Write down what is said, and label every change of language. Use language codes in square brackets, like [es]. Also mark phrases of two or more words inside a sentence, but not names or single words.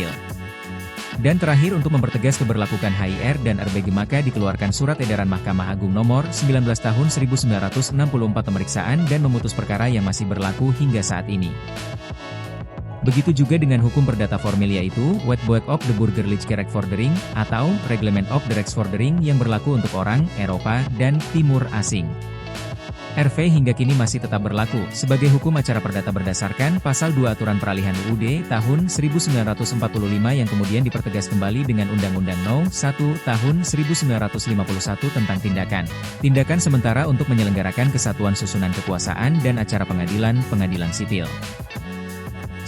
[id] Dan terakhir untuk mempertegas keberlakuan HIR dan RBG maka dikeluarkan Surat Edaran Mahkamah Agung Nomor 19 Tahun 1964 pemeriksaan dan memutus perkara yang masih berlaku hingga saat ini. Begitu juga dengan hukum perdata formil yaitu Wetboek op de Burgerlijke Rechtvordering atau Reglement op de Rechtsvordering yang berlaku untuk orang, Eropa, dan Timur Asing. RV hingga kini masih tetap berlaku sebagai hukum acara perdata berdasarkan Pasal 2 Aturan Peralihan UUD Tahun 1945 yang kemudian dipertegas kembali dengan Undang-Undang No. 1 Tahun 1951 tentang tindakan sementara untuk menyelenggarakan kesatuan susunan kekuasaan dan acara pengadilan-pengadilan sipil.